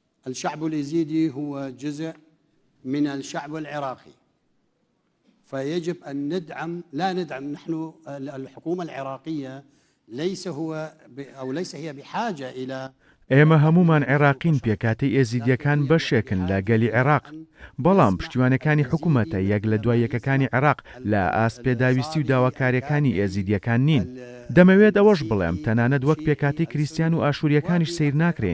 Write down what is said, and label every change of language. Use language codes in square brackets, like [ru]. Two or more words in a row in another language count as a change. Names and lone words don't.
[ar] الشعب اليزيدي هو جزء من الشعب العراقي، فيجب أن ندعم، لا ندعم نحن الحكومة العراقية، ليس هي بحاجة إلى [ckb] ئێمە هەمومان عێراقین پێکاتەی ئێزیدیەکان بەشێکن لە گەلی عێراق، بەڵام پشتیوانەکانی حکوومەتە یەک لە دوای یەکەکانی عێراق لە ئاسپێداویستی و داواکاریەکانی ئێزیدیەکان نین. دەمەوێت ئەوەش بڵێم تەنانەت وەک پێکاتی کریستیان و ئاشووریەکانیش سیر ناکرێن.